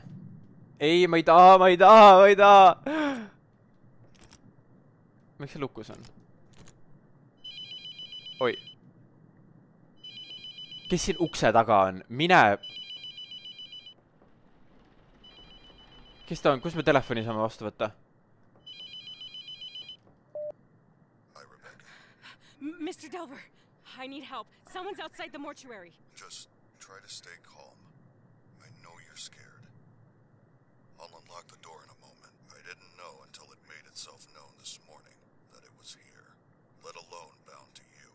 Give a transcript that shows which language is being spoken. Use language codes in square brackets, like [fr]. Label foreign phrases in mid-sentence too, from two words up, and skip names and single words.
[et] Ei, ma ei taha. Miks see lukus on? Oi. Kes siin ukse taga on? Mine. Kes ta on? Kus me telefoni saame vastu võtta? [en] Mr. Delver, I need help. Someone's outside the mortuary. Just try to stay calm. I know you're scared. I'll unlock the door in a moment. I didn't know until it made itself known this morning that it was here, let alone bound to you.